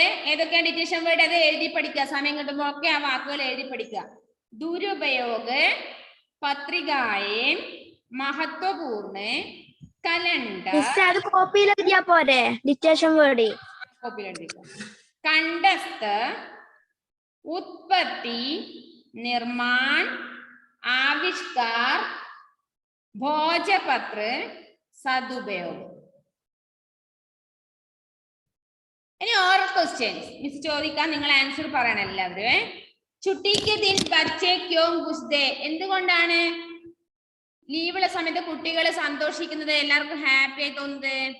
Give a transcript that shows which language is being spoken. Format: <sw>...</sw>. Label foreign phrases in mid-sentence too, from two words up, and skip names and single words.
<ml>ഏതൊക്കെയാണ്</ml> <en>dictation word?</en> <ml>അത് എഴുതി പഠിക്കുക. സമയം കിട്ടുമ്പോൾ ഒക്കെ ആ വാക്കുകൾ എഴുതി പഠിക്കുക.</ml> <hi>दुरुपयोग, पत्रिकाएँ, महत्वपूर्ण, कैलेंडर.</hi> <ml>കോപ്പിയിൽ എഴുതിയാ പോരെ</ml> <en>dictation word?</en> <ml>കോപ്പിയിൽ എഴുതിക്കോ.</ml> <hi>कंडस्थ, उत्पत्ति, निर्माण, आविष्कार, भोजपत्र, सदुपयोग.</hi> <ml>ഇനി</ml> <en>oral questions</en> <ml>മിസ് ചോദിക്കാൻ നിങ്ങൾ ആൻസർ പറയണം എല്ലാവരും.</ml> <hi>छुट्टी के दिन बच्चे क्यों गुस्से,</hi> <ml>എന്തുകൊണ്ടാണ് ലീവുള്ള സമയത്ത് കുട്ടികൾ സന്തോഷിക്കുന്നത്, എല്ലാവർക്കും ഹാപ്പി ആയി തോന്നുന്നത്?</ml>